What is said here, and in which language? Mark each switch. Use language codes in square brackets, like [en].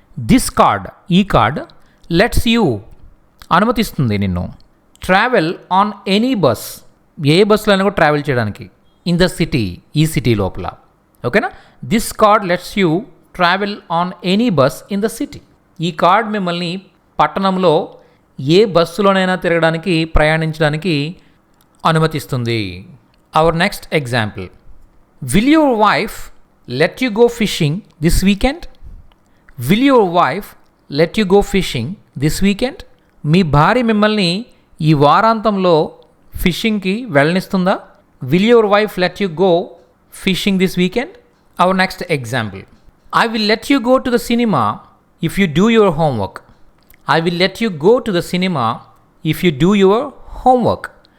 [en] this card [te] ఈ card [en] lets you [te] అనుమతిస్తుంది నిన్ను, [en] travel on any bus [te] ఏ బస్సులో అయినా కూడా ట్రావెల్ చేయడానికి, [en] in the city [te] ఈ సిటీ లోపల. ఓకేనా? [en] This card lets you travel on any bus in the city. [te] ఈ కార్డ్ మిమ్మల్ని పట్టణంలో ఏ బస్సులోనైనా తిరగడానికి, ప్రయాణించడానికి అనుమతిస్తుంది. [en] Our next example, will your wife let you go fishing this weekend? Will your wife let you go fishing this weekend? [te] మీ భార్య మిమ్మల్ని ఈ వారాంతంలో ఫిషింగ్కి వెళ్ళనిస్తుందా? [en] Will your wife let you go fishing this weekend? Our next example. I will let you go to the cinema if you do your homework. I will let you go to the cinema if you do your homework.